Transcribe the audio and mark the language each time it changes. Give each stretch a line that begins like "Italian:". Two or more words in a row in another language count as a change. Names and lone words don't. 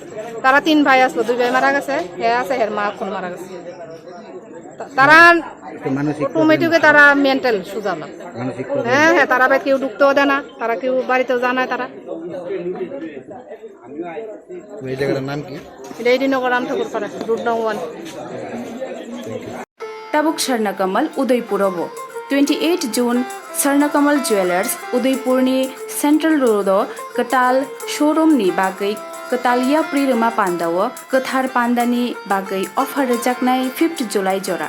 Bangla: তারা 3 ভাই আসলো, 2 ভাই মারা গেছে, হে আছে হের মা এখন মারা গেছে। তারা অটোমেটিকে তারা মেন্টাল সুজালো। হ্যাঁ হ্যাঁ, তারা কেউ ঢুকতেও দেয় না, তারা কেউ বাড়িতেও জানায়। তারা এই জায়গাটার নাম কি? এটা AD Nagar রামঠাকুর পাড়া, রোড নং 1।
Kok Borok: Tabuk Sharnakamal Udaipur 28 June Sharnakamal Jewelers Udaipur ni Central Road Katal showroom ni bagai Katalia Pririma Pandawa Kathar Pandani bagai offer rejaknai 5th July jora.